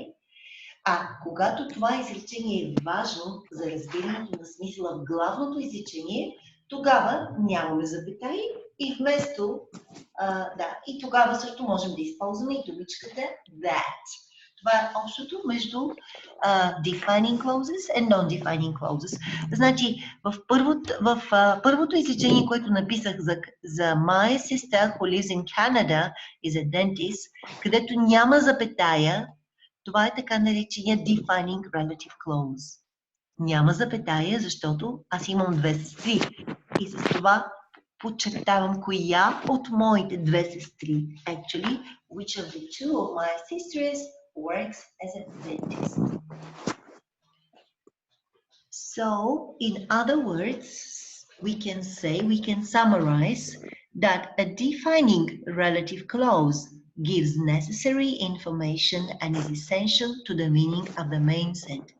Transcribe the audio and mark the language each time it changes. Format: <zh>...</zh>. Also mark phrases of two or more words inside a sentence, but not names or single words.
<bg>А когато това изречение е важно за разбирането на смисъла в главното изречение, тогава нямаме запетаи и вместо, и тогава също можем да използваме и думичката that. Това е общото между</bg> <en>defining clauses and non-defining clauses.</en> <bg>Значи, в първото изречение, което написах за</bg> <en>My sister who lives in Canada is a dentist,</en> <bg>където няма запетая, това е така наречения</bg> <en>defining relative clause.</en> <bg>Няма запетая, защото аз имам две сестри. И с това подчертавам коя от моите две сестри.</bg> <en>Actually, which of the two of my sisters works as a dentist. So, in other words, we can summarize that a defining relative clause gives necessary information and is essential to the meaning of the main sentence.</en>